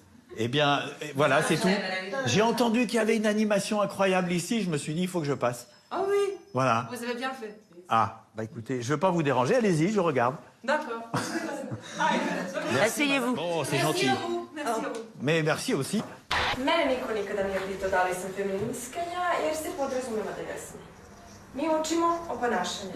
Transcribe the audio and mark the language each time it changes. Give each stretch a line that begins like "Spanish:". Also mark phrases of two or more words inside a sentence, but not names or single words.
French: Eh bien, voilà, c'est tout. J'ai entendu qu'il y avait une animation incroyable ici, je me suis dit, il faut que je passe. Ah oui, Voilà. vous avez bien fait. Ah, bah écoutez, je veux pas vous déranger, allez-y, je regarde. D'accord. Asseyez-vous. Oh, c'est gentil. Merci à vous. Merci à vous. Mais merci aussi.
Serbian: Mene niko nikada nije pitao da li sam feministkinja, jer se podrazumeva da jesam. Mi učimo o ponašanju.